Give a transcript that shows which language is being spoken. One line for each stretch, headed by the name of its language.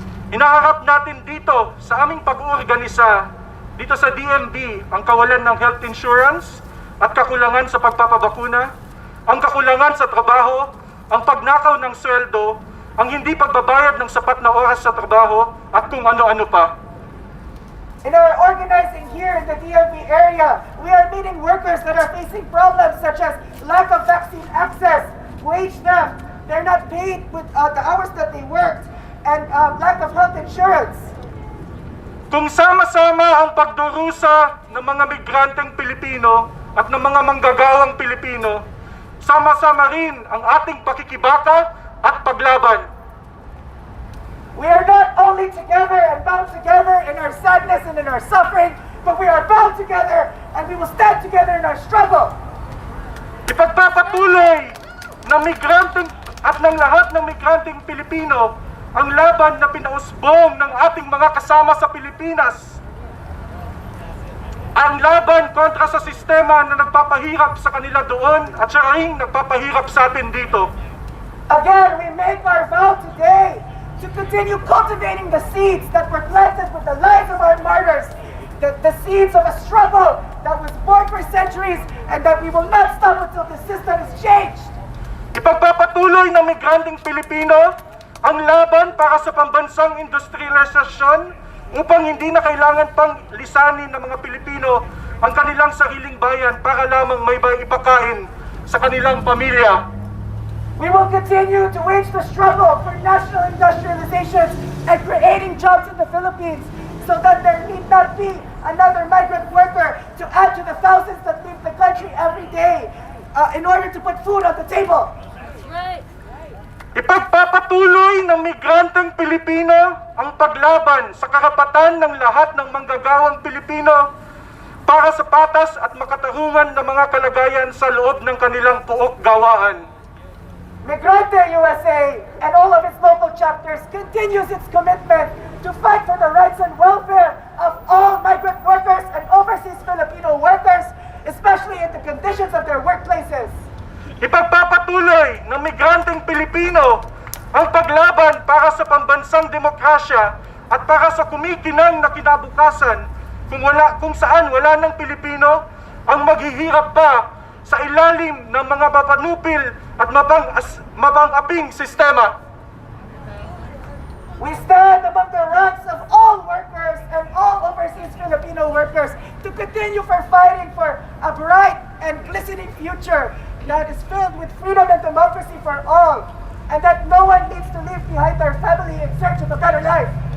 Filipino: Inaharap natin dito sa aming pag-uorganisa, dito sa DMB, ang kawalan ng health insurance at kakulangan sa pagpapabakuna, ang kakulangan sa trabaho, ang pagnakaw ng sweldo, ang hindi pagbabayad ng sapat na oras sa trabaho, at kung ano-ano pa.
English: In our organizing here in the DMV area, we are meeting workers that are facing problems such as lack of vaccine access, wage theft, they're not paid with the hours that they worked, and lack of health insurance.
Filipino: Kung sama-sama ang pagdurusa ng mga migranteng Pilipino at ng mga manggagawang Pilipino, sama-sama rin ang ating pakikibaka at paglaban.
English: We are not only together and bound together in our sadness and in our suffering, but we are bound together and we will stand together in our struggle.
Filipino: Ipagpapatuloy ng migranteng at ng lahat ng migranteng Pilipino ang laban na pinausbong ng ating mga kasama sa Pilipinas. Ang laban kontra sa sistema na nagpapahirap sa kanila doon at siya rin nagpapahirap sa atin dito.
English: Again, we make our vow today to continue cultivating the seeds that were planted with the lives of our martyrs, the seeds of a struggle that was born for centuries and that we will not stop until the system is changed.
Filipino: Ipagpapatuloy ng migranteng Pilipino ang laban para sa pambansang industrialisasyon upang hindi na kailangan pang lisanin ng mga Pilipino ang kanilang sariling bayan para lamang may ipakain sa kanilang pamilya.
English: We will continue to wage the struggle for national industrialization and creating jobs in the Philippines so that there need not be another migrant worker to add to the thousands that leave the country every day in order to put food on the table.
Filipino: Ipagpapatuloy ng migranteng Pilipino ang paglaban sa karapatan ng lahat ng manggagawang Pilipino para sa patas at makatarungan ng mga kalagayan sa loob ng kanilang puok gawaan.
English: Migrante USA and all of its local chapters continues its commitment to fight for the rights and welfare of all migrant workers and overseas Filipino workers, especially in the conditions of their workplaces.
Filipino: Ipagpapatuloy ng migranteng Pilipino ang paglaban para sa pambansang demokrasya at para sa kumikinang na kinabukasan kung saan wala ng Pilipino ang maghihirap pa sa ilalim ng mga mapanupil at mabang-aping sistema.
English: We stand among the ranks of all workers and all overseas Filipino workers to continue for fighting for a bright and glistening future that is filled with freedom and democracy for all, and that no one needs to leave behind their family in search of a better life.